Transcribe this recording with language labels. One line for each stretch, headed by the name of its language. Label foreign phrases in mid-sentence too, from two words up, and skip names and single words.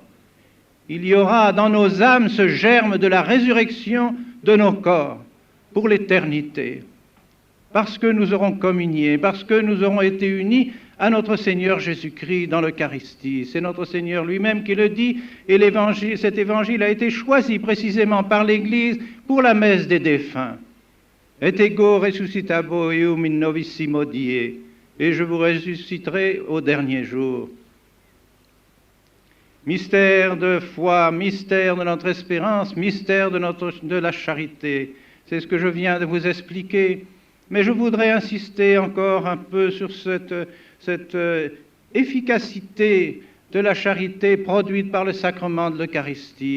French: Il y aura dans nos âmes ce germe de la résurrection de nos corps pour l'éternité. Parce que nous aurons communié, parce que nous aurons été unis à notre Seigneur Jésus-Christ dans l'Eucharistie. C'est notre Seigneur lui-même qui le dit, et cet évangile a été choisi précisément par l'Église pour la messe des défunts.
Latin: Et ego resuscitabo eum in novissimo die,
French: et je vous ressusciterai au dernier jour. Mystère de foi, mystère de notre espérance, mystère de la charité. C'est ce que je viens de vous expliquer. Mais je voudrais insister encore un peu sur cette efficacité de la charité produite par le sacrement de l'Eucharistie.